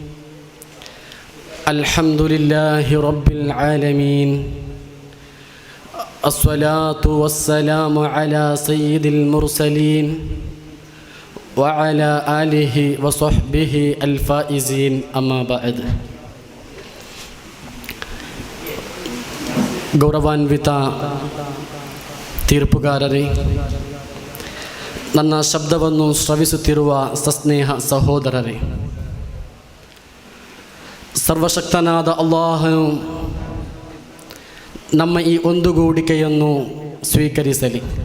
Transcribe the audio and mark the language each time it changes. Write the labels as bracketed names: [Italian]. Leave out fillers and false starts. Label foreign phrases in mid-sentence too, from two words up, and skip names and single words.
[Arabic] الحمد لله رب العالمين. الصلاة والسلام على سيد المرسلين وعلى آله وصحبه الفائزين. أما بعد. [Kannada] ಗೌರವಾನ್ವಿತ ತೀರ್ಪುಗಾರರೇ, ನನ್ನ ಶಬ್ದವನ್ನು ಶ್ರವಿಸುತ್ತಿರುವ ಸಸ್ನೇಹ ಸಹೋದರರೇ, ಸರ್ವಶಕ್ತನಾದ ಅಲ್ಲಾಹನು ನಮ್ಮ ಈ ಒಂದುಗೂಡಿಕೆಯನ್ನು ಸ್ವೀಕರಿಸಲಿ.